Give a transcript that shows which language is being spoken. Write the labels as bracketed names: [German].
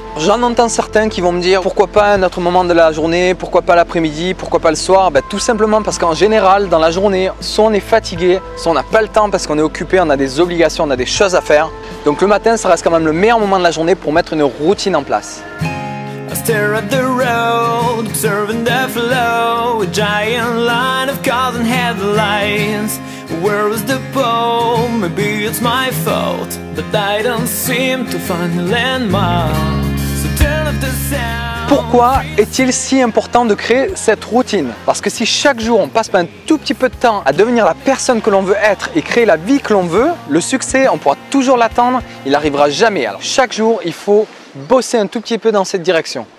[French] J'en entends certains qui vont me dire pourquoi pas un autre moment de la journée, pourquoi pas l'après-midi, pourquoi pas le soir. Tout simplement parce qu'en général, dans la journée, soit on est fatigué, soit on n'a pas le temps parce qu'on est occupé, on a des obligations, on a des choses à faire. Donc le matin, ça reste quand même le meilleur moment de la journée pour mettre une routine en place. [English] I stare at the road, observing the flow, a giant line of cars and headlights. Where is the pole? Maybe it's my fault, but I don't seem to find the landmark. So turn up the sound. [French] Pourquoi est-il si important de créer cette routine? Parce que si chaque jour on passe un tout petit peu de temps à devenir la personne que l'on veut être et créer la vie que l'on veut, le succès, on pourra toujours l'attendre, il n'arrivera jamais. Alors chaque jour, il faut bosser un tout petit peu dans cette direction.